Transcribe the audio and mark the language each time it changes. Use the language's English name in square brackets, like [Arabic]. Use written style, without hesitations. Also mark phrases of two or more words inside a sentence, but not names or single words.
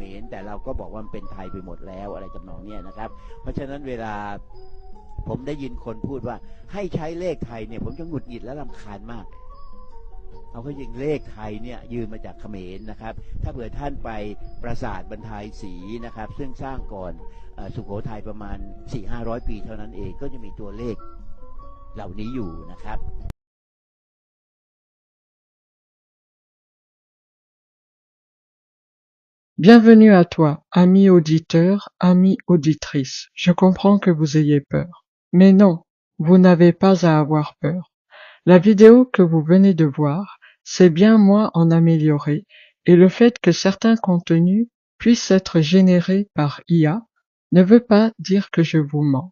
[Thai] รแต่เราก็บอกว่ามันเป็นไทยไปหมดแล้วอะไรจำนองเนี้ยนะครับเพราะฉะนั้นเวลาผมได้ยินคนพูดว่าให้ใช้เลขไทยเนี่ยผมจะหงุดหงิดและรำคาญมากเอาก็ยิงเลขไทยเนี่ยยืมมาจากเขมรนะครับถ้าเผื่อท่านไปปราสาทบรรทายศรีนะครับซึ่งสร้างก่อนสุโขทัยประมาณ 400-500 ปีเท่านั้นเองก็จะมีตัวเลขเหล่านี้อยู่นะครับ [French] Bienvenue à toi, ami auditeur, ami auditrice. Je comprends que vous ayez peur. Mais non, vous n'avez pas à avoir peur. La vidéo que vous venez de voir, c'est bien moi en amélioré, et le fait que certains contenus puissent être générés par IA ne veut pas dire que je vous mens.